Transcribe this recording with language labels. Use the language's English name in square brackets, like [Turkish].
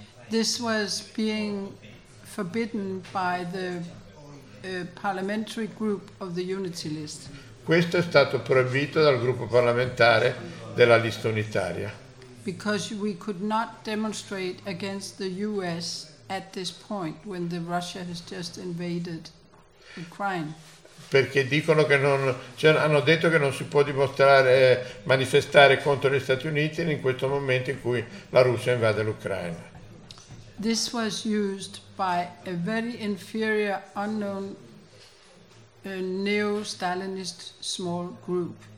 [English] This was being forbidden by the parliamentary group of the Unity List. [Italian] Questo è stato proibito dal gruppo parlamentare della Lista Unitaria. [English] Because we could not demonstrate against the US at this point when the Russia has just invaded Ukraine. [Italian] Perché dicono che non, cioè hanno detto che non si può dimostrare, manifestare contro gli Stati Uniti in questo momento in cui la Russia invade l'Ucraina. [English] This was used by a very inferior, unknown, neo-Stalinist small group.